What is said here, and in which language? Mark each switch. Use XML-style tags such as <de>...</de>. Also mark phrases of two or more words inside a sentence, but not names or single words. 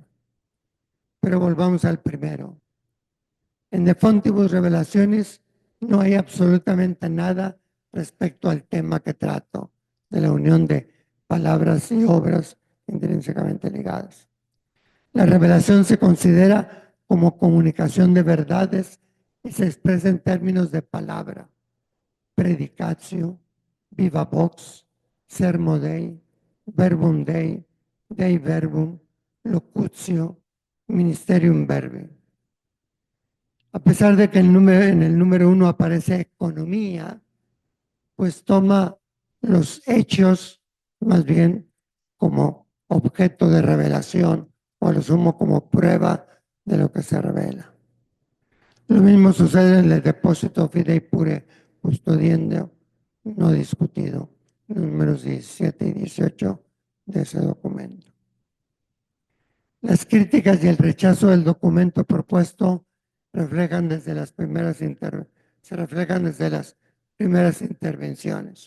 <es>Pero volvamos al primero. En De Fontibus Revelaciones no hay absolutamente nada respecto al tema que trato, de la unión de palabras y obras intrínsecamente ligadas. La revelación se considera como comunicación de verdades y se expresa en términos de palabra,</es> <la>predicatio, viva vox, sermo Dei, verbum Dei, Dei verbum, locutio, ministerium verbi.</la> <es>A pesar de que en el número 1 aparece economía, pues toma los hechos más bien como objeto de revelación o lo sumo como prueba de lo que se revela. Lo mismo sucede en el depósito fidei pure custodiendo no discutido, números 17 y 18 de ese documento. Las críticas y el rechazo del documento propuesto se reflejan desde las primeras intervenciones.</es>